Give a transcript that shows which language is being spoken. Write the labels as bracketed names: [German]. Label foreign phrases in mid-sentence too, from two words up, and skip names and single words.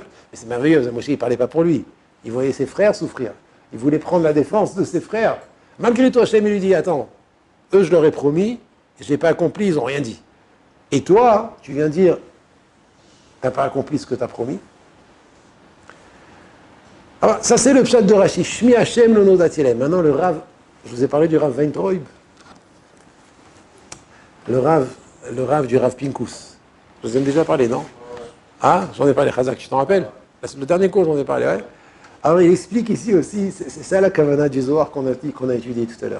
[French] Mais c'est merveilleux, Moshe, il ne parlait pas pour lui. Il voyait ses frères souffrir. Il voulait prendre la défense de ses frères. Malgré tout, Hachem, il lui dit, attends, eux, je leur ai promis, je ne l'ai pas accompli, ils n'ont rien dit. Et toi, tu viens dire, tu n'as pas accompli ce que tu as promis. Alors, ça c'est le pshat de Rashi. [Hebrew] שמי השם לא נודעתי להם. [French] Maintenant le Rav, je vous ai parlé du Rav Weintraub. Le Rav du Rav Pinkus. Je vous en ai déjà parlé, non? Ah, j'en ai parlé, Chazak, tu t'en rappelles? Le dernier cours, j'en ai parlé, ouais. Alors il explique ici aussi, c'est ça la kavana du Zohar qu'on a étudié tout à l'heure.